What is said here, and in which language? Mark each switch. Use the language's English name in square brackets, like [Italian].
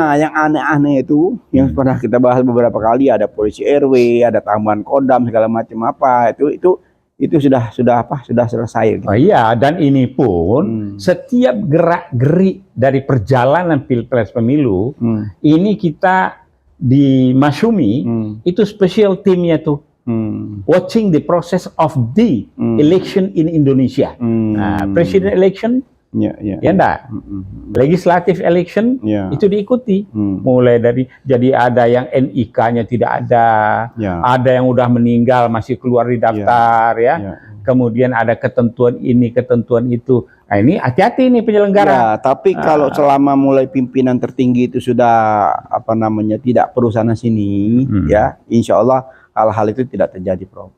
[Indonesian] yang aneh-aneh itu, yang pernah kita bahas beberapa kali, ada polisi RW, ada tambahan kodam segala macam apa, itu sudah selesai. Gitu. Oh iya, dan ini pun setiap gerak-gerik dari perjalanan pilpres pemilu, ini kita di Masyumi itu special teamnya tuh. [English] Watching the process of the election in Indonesia. President election, [Indonesian] ya enggak. [English] Legislative election [Indonesian] itu diikuti. Mulai dari jadi ada yang NIK-nya tidak ada, ada yang udah meninggal masih keluar di daftar Kemudian ada ketentuan ini, ketentuan itu. Nah, ini hati-hati nih penyelenggara. Tapi kalau selama mulai pimpinan tertinggi itu sudah tidak perlu sana sini, ya, insya Allah hal-hal itu tidak terjadi, Prof.